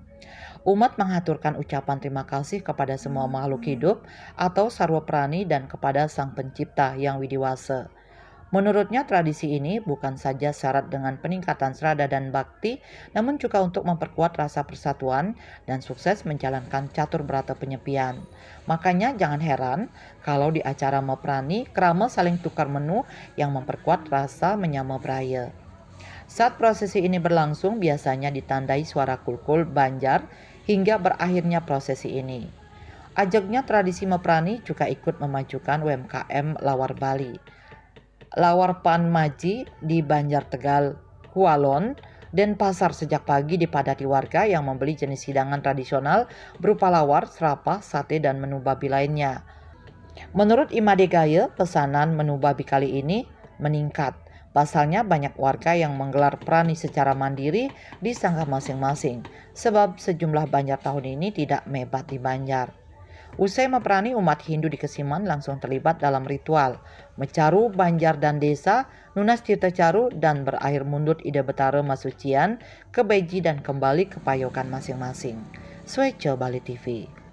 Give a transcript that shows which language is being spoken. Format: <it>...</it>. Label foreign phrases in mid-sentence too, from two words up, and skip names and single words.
<id>Umat mengaturkan ucapan terima kasih kepada semua makhluk hidup atau sarwa prani dan kepada Sang Pencipta yang widiwasa. Menurutnya tradisi ini bukan saja syarat dengan peningkatan serada dan bakti, namun juga untuk memperkuat rasa persatuan dan sukses menjalankan catur berata penyepian. Makanya jangan heran kalau di acara Meprani, krama saling tukar menu yang memperkuat rasa</id> <ban>menyama beraya.</ban> <id>Saat prosesi ini berlangsung, biasanya ditandai suara kulkul Banjar hingga berakhirnya prosesi ini. Ajaknya tradisi Meprani juga ikut memajukan UMKM Lawar Bali. Lawar Pan Maji di Banjar Tegal, Kualon, Denpasar sejak pagi dipadati warga yang membeli jenis hidangan tradisional berupa lawar, serapah, sate, dan menu babi lainnya. Menurut Imade Gaya, pesanan menu babi kali ini meningkat. Pasalnya banyak warga yang menggelar prani secara mandiri di sanggar masing-masing, sebab sejumlah Banjar tahun ini tidak mebat di Banjar. Usai meprani, umat Hindu di Kesiman langsung terlibat dalam ritual Mecaru Banjar dan Desa, Nunas Tirta Caru, dan berakhir mundut Ida Betara Masucian ke Beji dan kembali ke payokan masing-masing. Swece Bali TV.</id>